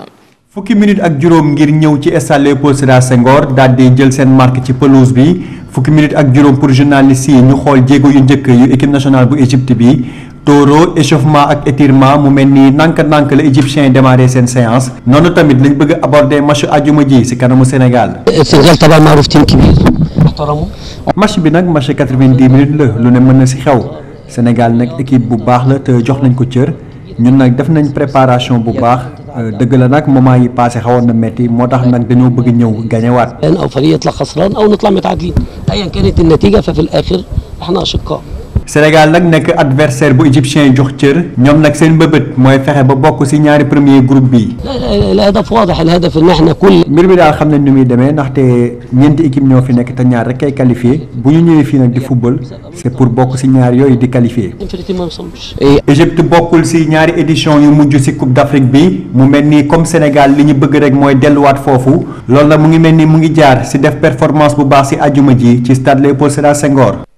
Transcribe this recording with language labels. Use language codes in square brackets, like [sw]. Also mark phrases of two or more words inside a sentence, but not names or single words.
[wo] fukki minute ak juróom ngir ñëw ci stade Léopold Sédar Senghor daal di jël seen marque ci pelouse bi fukki minute ak juróom [fr] pour journalistes [wo] yi ñu xool jéego yu njëkk yu [fr] équipe nationale [wo] bu Égypte bi toro échauffement ak étirement mu mel ni nànk-nànk la égyptien yi démarré seen séance noonu tamit lañ bëgg a aborder match ajuma ji ci kanamu Sénégal. match bi nag match 90 minutes la lu ne mën na ci xew Sénégal nag équipe bu baax la te jox nañ ko cër ñun nag def nañ préparation bu baax dëgg la nag moment yi passé xawoon na metti moo tax nag dañoo bëgg ñëw gañewaat. [ar] أو فريق يطلع خسران أو نطلع متعادلين أيا كانت النتيجة ففي الآخر إحنا أشقاء. [wo] Sénégal nag nekk adversaire bu égyptien yi jox cër ñoom nag seen mbëbët mooy fexe ba bokk ci ñaari premier groupe bi. [ar] الهدف واضح الهدف إن إحنا كل. [wo] mbir mi daal xam nañ ni muy demee ndaxte ñeenti équipe ñoo fi nekk te ñaar rek kay qualifié bu ñu ñëwee fii nag di football [fr] c'est pour [wo] bokk ci ñaar yooyu di qualifié. Égypte bokkul ci ñaari édition yu mujj ci Coupe d'Afrique bi mu mel ni comme Sénégal li ñu bëgg rek mooy delluwaat foofu loolu nag mu ngi mel ni mu ngi jaar ci def performance bu baax ci àjjuma ji ci stade Léopold Sédar Senghor.